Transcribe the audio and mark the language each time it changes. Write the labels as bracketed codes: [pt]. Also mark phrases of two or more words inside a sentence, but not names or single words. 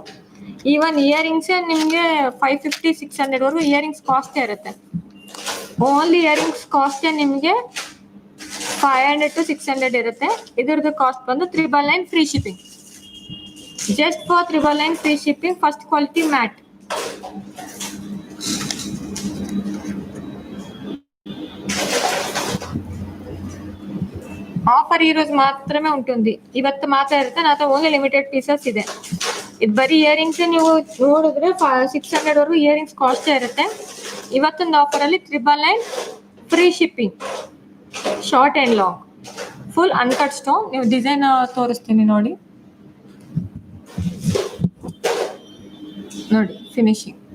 [en] even earrings [kn] ನಿಮಗೆ 550-600 ವರೆಗೂ [en] earrings cost [kn] ಇರುತ್ತೆ. [en] only earrings cost [kn] ನಿಮಗೆ 500 to 600 ಇರುತ್ತೆ. ಇದರದ್ದು ಕಾಸ್ಟ್ ಬಂದು 399 [en] free shipping. just for 399 free shipping. first quality matte. [te] ఆఫర్ ఈ రోజు మాత్రమే ఉంటుంది, [kn] ಇವತ್ತು ಮಾತ್ರ ಇರುತ್ತೆ. [en] నా only limited pieces ಇದೆ. [kn] ಇದು ಬರೀ ಇಯರಿಂಗ್ಸ್ ನೀವು ನೋಡಿದ್ರೆ 600 ವರೆಗೂ [en] earrings cost [kn] ಇರುತ್ತೆ. ಇವತ್ತೊಂದು ಆಫರ್ ಅಲ್ಲಿ 399 [en] free shipping. short and long, full uncut stone. [kn] ನೀವು ಡಿಸೈನ್ ತೋರಿಸ್ತೀನಿ ನೋಡಿ ಫಿನಿಶಿಂಗ್.